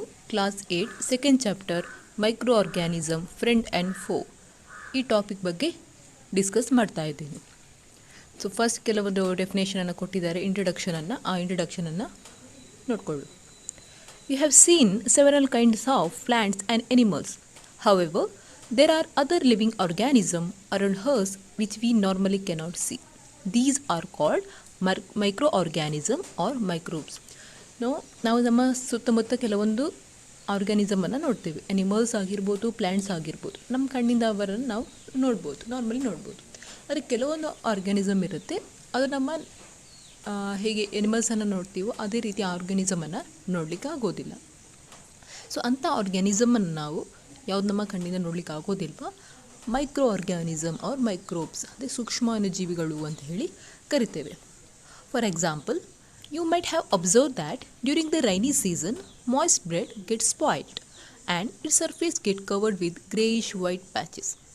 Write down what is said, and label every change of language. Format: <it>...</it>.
<en>Class 8 second chapter Microorganism Friend and Foe</en> <kn>ಈ topic ಬಗ್ಗೆ discuss ಮಾಡ್ತಾ ಇದ್ದೀನಿ. ಸೊ ಫಸ್ಟ್ ಕೆಲವೊಂದು ಡೆಫಿನೇಷನನ್ನು ಕೊಟ್ಟಿದ್ದಾರೆ, ಇಂಟ್ರೊಡಕ್ಷನನ್ನು. ಆ ಇಂಟ್ರೊಡಕ್ಷನನ್ನು ನೋಡಿಕೊಳ್ಳು.</kn> <en>We have seen several kinds of plants and animals. However, there are other living organisms around us which we normally cannot see. These are called microorganisms or microbes.</en> <kn>ನಾವು ನಮ್ಮ ಸುತ್ತಮುತ್ತ ಕೆಲವೊಂದು ಆರ್ಗ್ಯಾನಿಸಮನ್ನು ನೋಡ್ತೀವಿ. ಎನಿಮಲ್ಸ್ ಆಗಿರ್ಬೋದು, plants ಆಗಿರ್ಬೋದು. ನಮ್ಮ ಕಣ್ಣಿಂದ ಅವರನ್ನು ನಾವು ನೋಡ್ಬೋದು, ನಾರ್ಮಲಿ ನೋಡ್ಬೋದು. ಆದರೆ ಕೆಲವೊಂದು ಆರ್ಗ್ಯಾನಿಸಮ್ ಇರುತ್ತೆ, ಅದು ನಮ್ಮ ಹೇಗೆ ಎನಿಮಲ್ಸನ್ನು ನೋಡ್ತೀವೋ ಅದೇ ರೀತಿ ಆರ್ಗ್ಯಾನಿಸಮನ್ನು ನೋಡಲಿಕ್ಕೆ ಆಗೋದಿಲ್ಲ. ಸೊ ಅಂಥ ಆರ್ಗ್ಯಾನಿಸಮನ್ನು ನಾವು ಯಾವ್ದು ನಮ್ಮ ಕಣ್ಣಿಂದ ನೋಡಲಿಕ್ಕೆ ಆಗೋದಿಲ್ವ, ಮೈಕ್ರೋ ಆರ್ಗ್ಯಾನಿಸಮ್ ಆರ್ ಮೈಕ್ರೋಬ್ಸ್, ಅದೇ ಸೂಕ್ಷ್ಮಾಣುಜೀವಿಗಳು ಅಂತ ಹೇಳಿ ಕರಿತೇವೆ.</kn> <en>For example, you might have observed that during the rainy season, moist bread gets spoilt and its surface gets covered with greyish white patches.</en>